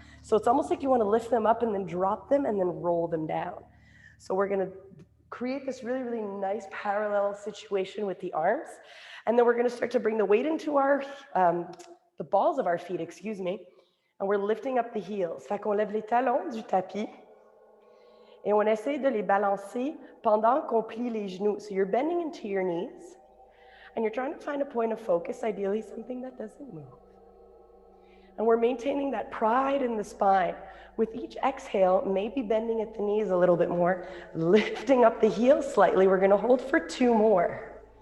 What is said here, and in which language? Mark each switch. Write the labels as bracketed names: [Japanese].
[English] So it's almost like you want to lift them up and then drop them and then roll them down. So we're going to create this really, really nice parallel situation with the arms. And then we're going to start to bring the weight into our, the balls of our feet, excuse me. And we're lifting up the heels. [French] Fait qu'on lève les talons du tapis. Et on essaie de les balancer pendant qu'on plie les genoux. [English] So you're bending into your knees, and you're trying to find a point of focus, ideally something that doesn't move. And we're maintaining that pride in the spine. With each exhale, maybe bending at the knees a little bit more, lifting up the heels slightly. We're going to hold for 2 more.